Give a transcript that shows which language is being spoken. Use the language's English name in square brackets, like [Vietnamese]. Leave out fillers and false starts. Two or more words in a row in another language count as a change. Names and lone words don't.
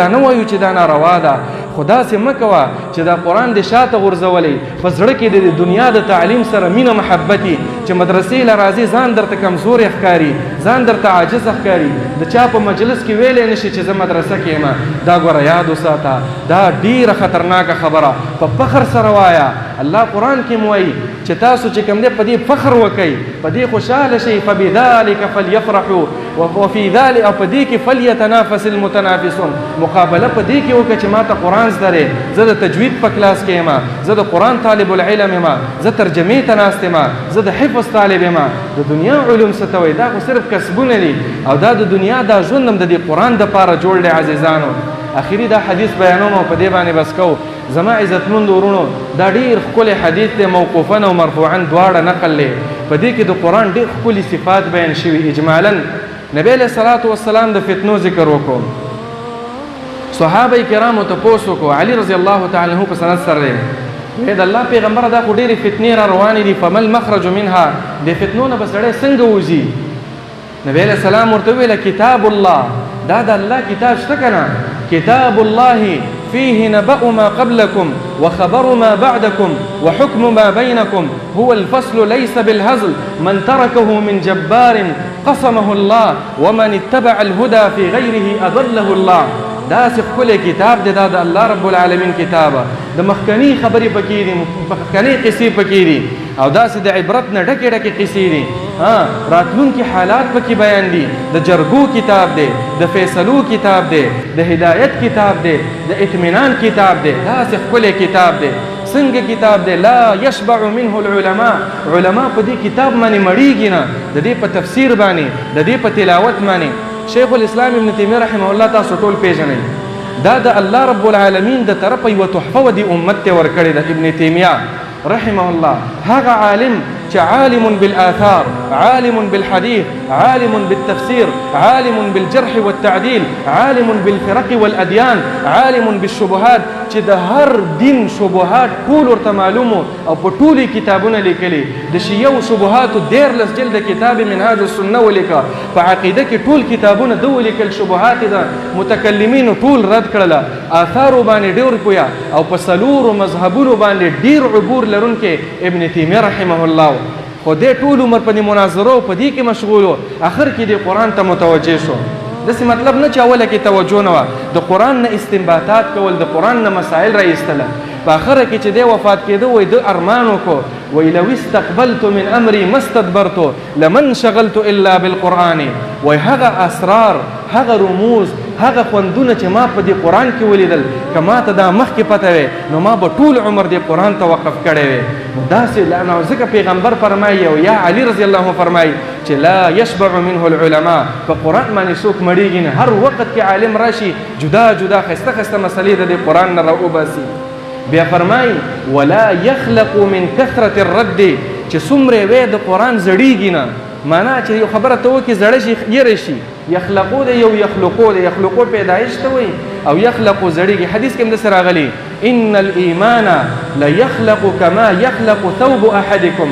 [Pashto] دا نه وایو چې دا ناروا ده، خو داسې مه کوه چې دا قرآن دې شاته غورځولی، په زړه کې د دنیا د تعلیم سره مینه محبت چې مدرسې له راځي ځان درته کمزوری ښکاري، ځان درته عاجز ښکاري. د چا په مجلس کې ویلی نشي چې زه مدرسه کې یم. دا ګوره یاد وساته، دا ډیره خطرناکه خبره. په فخر سره وایه. الله قرآن کې مو وایي چې تاسو چې کوم دی په دې فخر وکئ، په دې خوشحاله شئ. [Arabic] فبذلک فلیفرحوا وفي ذلك [Pashto] او په دې کې [Arabic] فلیتنافس المتنافسون. [Pashto] مقابله په دې کې وکړه چې ما ته قرآن زده دی، زه د تجوید په کلاس کې یم، زه د قرآن طالب العلم یم، زه ترجمې ته ناست یم، زه د حفظ طالب یم. د دنیا علوم څه ته وایي؟ دا خو صرف کسبونه دي او دا د دنیا دا ژوند هم د دې قرآن دپاره جوړ دی. عزیزانو اخري دا حدیث بیانوم او په دې باندې بس کو. زما عزتمند ورونو دا ډیر ښکلی حدیث دی، موقوفا او مرفوعا دواړه نقل دی. په دې کې د قرآن ډیر ښکلي صفات بیان شوي. اجمالا نبی [Arabic] علیه الصلاة والسلام [Pashto] د فتنو ذکر وکړو. صحابه کرامو تپوس وکړو، علي [Arabic] رضی الله تعالی عنه [Pashto] په سند سره دی، د الله پیغمبره دا خو ډېرې فتنې را روانې دي، [Arabic] فما المخرج منها، [Pashto] د فتنو نه به سړی څنګه وځي؟ نبی [Arabic] علیه السلام [Pashto] ورته وویله [Arabic] کتاب الله، [Pashto] دا د الله کتاب شته که نه؟ [Arabic] کتاب الله فيه نبأ ما قبلكم وخبر ما بعدكم وحكم ما بينكم هو الفصل ليس بالهزل من تركه من جبار قسمه الله ومن اتبع الهدى في غيره أضله الله. [Pashto] دا ښکلی کتاب دی، دا د [Arabic] الله رب العالمین [Pashto] کتابه. د مخکني خبرې پکې دي، مخکني قصې پکې دي او داسې د عبرت نه ډکې ډکې قصې دي. راتلونکي حالات پکې بیان دي. د جرګو کتاب دی، د فیصلو کتاب دی، د هدایت کتاب دی، د اطمینان کتاب دی. داسې ښکلی کتاب دی. څنګه کتاب دی؟ [Arabic] لا یشبع منه العلماء. [Pashto] علما په دې کتاب باندې مړیږي نه، د دې په تفسیر باندې، د دې په تلاوت باندې. شیخ الاسلام ابن تیمیه [Arabic] رحمه الله [Pashto] تاسو ټول پیژنئ، دا د [Arabic] الله رب العالمین [Pashto] د طرفه یوه تحفه و دې امت ته ورکړې ده. ابن تیمیه [Arabic] رحمه الله [Pashto] هغه عالم چې [Arabic] عالم بالآثار، عالم بالحديث، عالم بالتفسير، عالم بالجرح والتعديل، عالم بالفرق والأديان، عالم بالشبهات، [Pashto] چې د هر دین شبهات ټول ورته معلومو او په ټولو کتابونه لیکلي. د شیعو شبهاتو 14 جلد کتاب منهاج السنه ولیکه. په عقیده کې ټول کتابونه ده ولیکل، شبهات د متکلمینو ټول رد کړله. آثارو باندې ډېر پویا او په څلورو مذهبونو باندې ډېر عبور لرونکی ابن تیمیه [Arabic] رحمه الله. [Pashto] خو دې ټول عمر په دې مناظرو په دې کې مشغول و، اخر کې دې قرآن ته متوجه شو. داسې مطلب نه چې اوله کې توجه نه وه، د قرآن نه استنباطات کول، د قرآن نه مسائل را ایستله. په اخره کې چې دی وفات کېده وایي د ارمان وکړو، وایي [Arabic] لو استقبلت من امري ما استدبرت لمن شغلت الا بالقرآن. [Pashto] وایي هغه اسرار، هغه رموز، هغه خوندونه چې ما په دې قرآن کې ولیدل، که ما ته دا مخکې پته وی نو ما به ټول عمر دې قرآن ته وقف کړی وی. داسې نو ځکه پیغمبر فرمایي او یا علي [Arabic] رضی الله عنه [Pashto] فرمایي چې [Arabic] لا یشبع منه العلماء. [Pashto] په قرآن باندې څوک مړیږي نه، هر وخت کې عالم راشي جدا جدا ښایسته ښایسته مسلې د دې قرآن نه راوباسي. بیا فرمایي [Arabic] ولا یخلق من کثرة الرد، [Pashto] چې څومره وی د قرآن زړیږي نه، معنا چې یو خبره ته وکړي زړه شي یره شي. یخلقو دی یو یخلقو دی، یخلقو پیدایش ته وایي او یخلقو زړیږي. حدیث کې هم داسې راغلي [Arabic] ان الایمان لیخلق کما یخلق ثوب احدکم.